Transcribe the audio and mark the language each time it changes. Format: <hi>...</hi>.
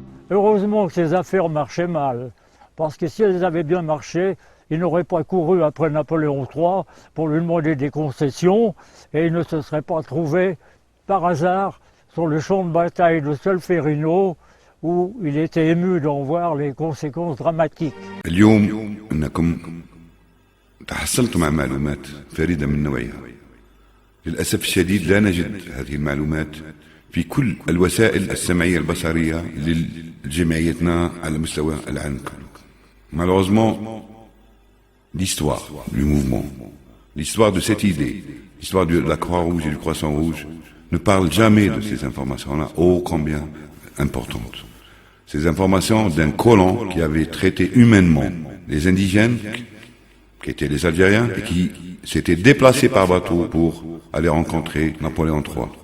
<fr>Heureusement que ces affaires marchaient mal, parce que si elles avaient bien marché, ils n'auraient pas couru après Napoléon III pour lui demander des concessions et ils ne se seraient pas trouvés par hasard sur le champ de bataille de Solferino où il était ému d'en voir les conséquences dramatiques.</fr> <ar>اليوم أنكم تحصلتم على معلومات فريدة من نوعها. للأسف الشديد لا نجد هذه المعلومات في كل الوسائل السمعية البصرية لجمعيتنا على مستوى العالم كله.</ar> <fr>Malheureusement, l'histoire du mouvement, l'histoire de cette idée, l'histoire de la Croix-Rouge et du Croissant-Rouge ne parle jamais de ces informations-là, ô combien importantes. Ces informations d'un colon qui avait traité humainement les indigènes, qui étaient les Algériens, et qui s'étaient déplacés par bateau pour aller rencontrer Napoléon III.</fr>